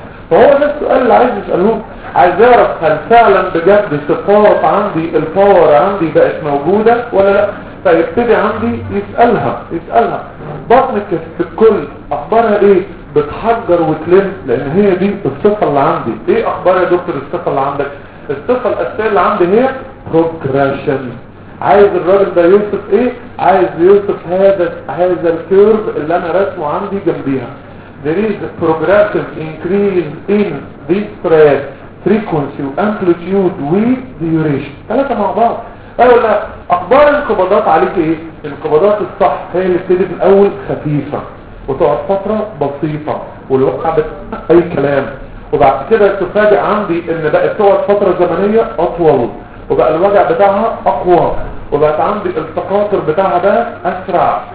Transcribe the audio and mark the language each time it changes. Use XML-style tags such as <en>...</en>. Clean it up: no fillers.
<ar>فهو ده السؤال اللي عايز يسالوه. عايز اعرف هل فعلا بجد صفات عندي الباور عندي بقت موجوده ولا لا؟ فيبتدي عندي يسالها، يسالها بطنك في الكل اخبارها ايه؟ بتحجر وتلم، لان هي دي الصفه اللي عندي. ايه اخبار يا دكتور الصفه اللي عندك؟ الصفه الاساسيه اللي عندي هي بروجريشن. عايز الراجل ده يوصف ايه؟ عايز يوصف هذا الكيرف اللي انا راسمه عندي جنبيها.</ar> <en>There is a progressive increase in this spread frequency amplitude with duration.</en> <ar>ثلاثة مع بعض. أيوة لا، أخبار الانقباضات عليك إيه؟ الانقباضات الصح هي اللي بتبتدي من الأول خفيفة وتقعد فترة بسيطة والواقع أي كلام، وبعد كده تفاجئ عندي إن بقت تقعد فترة زمنية أطول وبقى الوجع بتاعها أقوى وبقت عندي التقاطر بتاعها بقى أسرع.</ar>